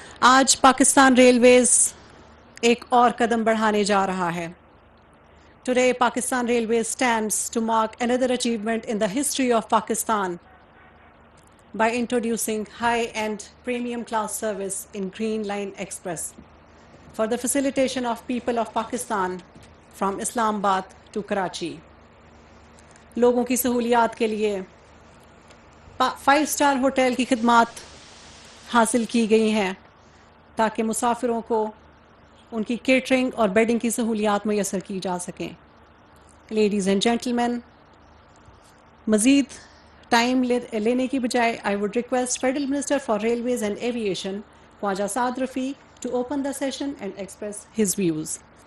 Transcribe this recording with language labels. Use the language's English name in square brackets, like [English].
[Urdu] آج پاکستان ریلویز ایک اور قدم بڑھانے جا رہا ہے. [English] Today, Pakistan Railways stands to mark another achievement in the history of Pakistan by introducing high-end premium class service in Green Line Express for the facilitation of people of Pakistan from Islamabad to Karachi. [Urdu] لوگوں کی سہولیات کے لیے 5 star hotel کی خدمات حاصل کی گئی ہیں تاکہ مسافروں کو ان کی کیٹرنگ اور بیڈنگ کی سہولیات میسر کی جا سکیں. [English] ladies and gentlemen, [Urdu] مزید ٹائم لینے کی بجائے [English] I would request federal minister for railways and aviation Khawaja Saad Rafique to open the session and express his views.